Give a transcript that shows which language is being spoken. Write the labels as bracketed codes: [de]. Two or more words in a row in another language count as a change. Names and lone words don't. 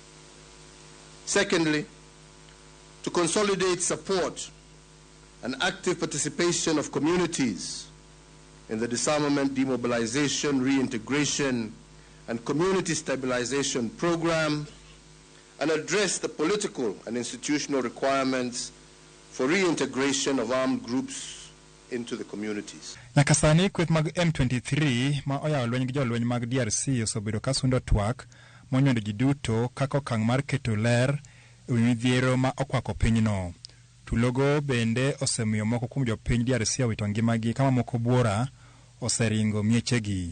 [en] Secondly, to consolidate support and active participation of communities in the disarmament, demobilization, reintegration, and community stabilization program, and address the political and institutional requirements for reintegration of armed groups into the communities. [luo] Nyaka sani kweth mag M23 ma oyawo lweny gi jolweny mag DRC osebedo ka sundo twak monyondo ji duto kaka okang' mar keto ler e wi midhiero ma okwako pinyno. Tulogo bende osemiyo moko kuom jopiny DRC owito ngimagi kama moko buora oseringo miechegi.